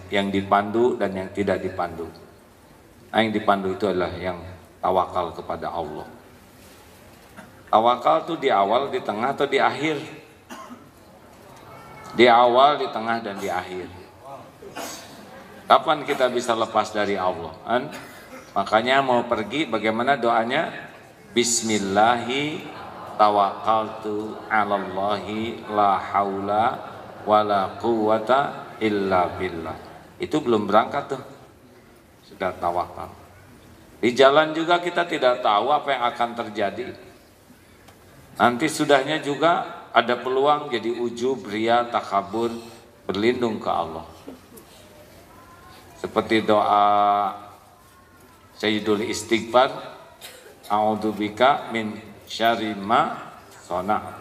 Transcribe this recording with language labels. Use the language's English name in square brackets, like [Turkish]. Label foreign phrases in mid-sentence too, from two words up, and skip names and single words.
[Indonesian] Yang dipandu dan yang tidak dipandu. Nah, yang dipandu itu adalah yang tawakal kepada Allah. Tawakal tuh di awal, di tengah, atau di akhir? Di awal, di tengah, dan di akhir. Kapan kita bisa lepas dari Allah? Kan? Makanya mau pergi, bagaimana doanya? [Arabic] بسم الله توكلت على الله لا حول ولا قوة إلا بالله. [Indonesian] Itu belum berangkat tuh, sudah tawakal. Di jalan juga kita tidak tahu apa yang akan terjadi. Nanti sudahnya juga ada peluang jadi ujub, ria, takabur, berlindung ke Allah. Seperti doa Sayyidul Istighfar, [Arabic] أعوذ بك من شر ما صنعت.